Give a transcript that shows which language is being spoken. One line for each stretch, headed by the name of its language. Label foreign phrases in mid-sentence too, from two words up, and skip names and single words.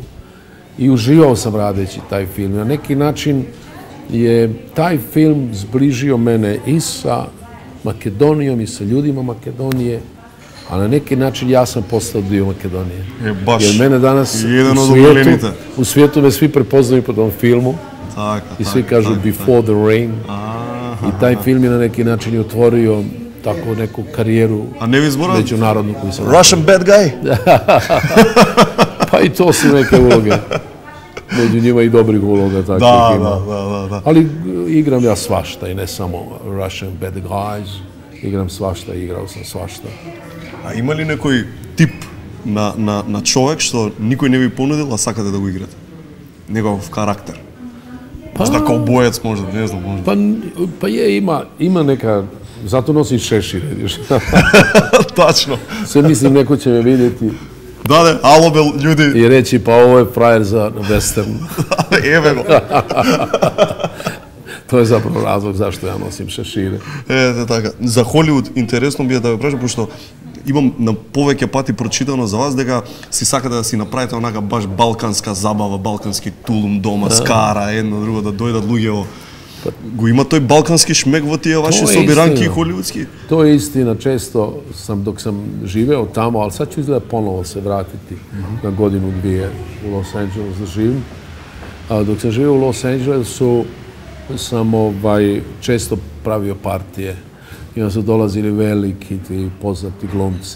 Croatian: I uživao sam radeći taj film. Na neki način je taj film zbližio mene i sa Makedonijom i sa ljudima Makedonije, a na neki način ja sam postao dio Makedonije. Jer mene danas u svijetu me svi prepoznaju po tom filmu i svi kažu Before the Rain. I taj film je na neki način otvorio tako neku karijeru međunarodnu koju sam...
English: Russian bad guy?
Croatian: Pa i to su neke uloge. Među njima i dobrih uloga takvih ima. Da. Ali igram ja svašta i ne samo
English: Russian bad guys.
Croatian: Igram svašta i igrao sam svašta.
Macedonian: A има ли некој тип на човек што никој не ви понудил, а сакате да го играте? Негов карактер?
Croatian: Možda kao bojac, možda, ne znam, možda. Pa je, ima neka, zato nosim šešir, vidiš. Tačno. Sve mislim, neko će me vidjeti. Da, alobel, ljudi. I reći, pa ovo je frajer za western. Evo go. To je zapravo razlog zašto ja nosim šešire.
Macedonian: Така. За Холивуд, интересно би да ве прашам, пошто имам на повеќе пати прочитано за вас дека си сакате да си направите онака баш балканска забава, балкански тулум дома, скара, едно друго, да дојдат луѓе. Го има тој балкански шмек во тие ваши собиранки холивудски?
Croatian: To je istina, često sam, dok sam živeo tamo, ali sad ću izgleda ponovo se vratiti na godinu, dvije u Los Angeles da živim. Dok sam živeo u Los Angelesu, sam često pravio partije. I onda su dolazili veliki ti poznati glumci.